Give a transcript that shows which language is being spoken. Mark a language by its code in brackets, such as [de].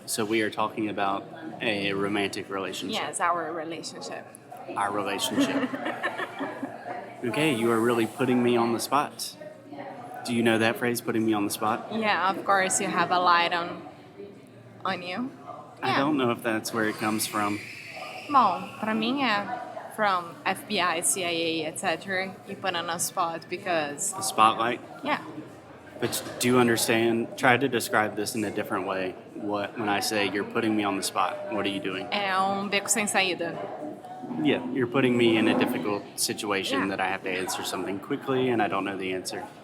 [en] So, we are talking about a romantic relationship. Yes, our relationship. Our relationship. Okay, you are really putting me on the spot. Do you know that phrase, putting me on the spot? Yeah, of course you have a light on you. I don't know if that's where it comes from. [pt] Bom, pra mim é from FBI, CIA, etc. [en] You put on a spot because, The spotlight. yeah, But do you understand? Try to describe this in a different way. When I say you're putting me on the spot, what are you doing? [pt] é beco sem saída. [en] Yeah, you're putting me in a difficult situation Yeah. that I have to answer something quickly and I don't know the answer.